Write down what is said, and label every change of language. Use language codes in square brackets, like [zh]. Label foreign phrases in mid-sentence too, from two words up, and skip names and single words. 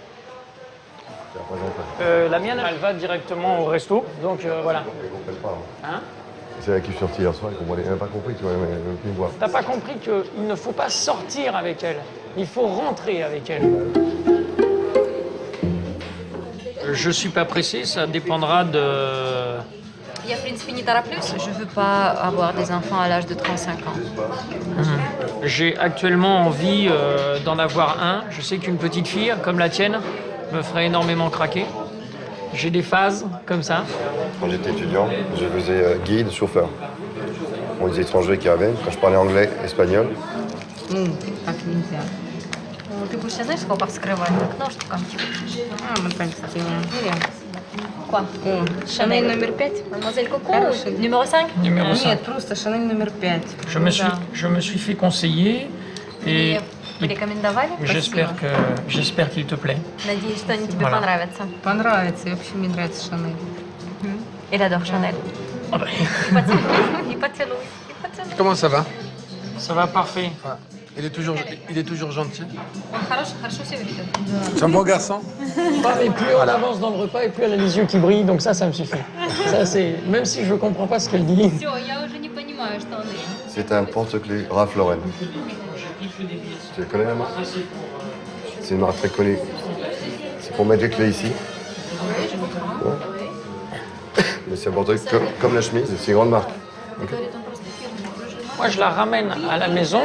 [fr] La mienne, elle va directement au resto. Donc voilà. Hein? C'est avec qui je suis sorti hier soir, il n'a pas compris, tu vois, mais il me voit. T'as pas compris qu'il ne faut pas sortir avec elle. Il faut rentrer avec elle. Je suis pas pressé, ça dépendra de... [ru] Я, в принципе, не тороплюсь. [fr] Je veux pas avoir des enfants à l'âge de 35 ans. J'ai actuellement envie d'en avoir un. Je sais qu'une petite fille comme la tienne me ferait énormément craquer. J'ai des phases comme ça. Quand j'étais étudiant, je faisais guide, chauffeur. Pour les étrangers qui arrivaient, quand je parlais anglais, espagnol. [ru] Так нельзя. Ты будешь, знаешь, сколько вскрывать окно, что там? вот так сделаем. [fr] Quoi? [ru] Шанель номер 5. [fr] Mademoiselle Coco, numéro 5? Numéro 5. [ru] Нет, просто Шанель номер 5. [fr] Je me suis fait conseiller et [ru] Порекомендовали? [fr] j'espère qu'il te plaît. [ru] Надеюсь, что они тебе понравятся. Понравится, и вообще мне нравится Шанель. [fr] Elle adore Chanel. Ah bah. Il поцелуй. Comment ça va? Ça va parfait. Il est toujours gentil. [ru] Хорошо все видит. [fr] C'est un bon garçon. Et plus on avance dans le repas, et plus elle a les yeux qui brillent, donc ça me suffit. Ça, c'est... Même si je comprends pas ce qu'elle dit. [ru] Все, я уже не понимаю, что он dit. [fr] C'est un porte-clés Ralph Lauren. Tu connais la marque? C'est une marque très connue. C'est pour mettre les clés ici. Ouais. Mais c'est un porte-clés comme la chemise, c'est une grande marque. Okay. Moi, je la ramène à la maison.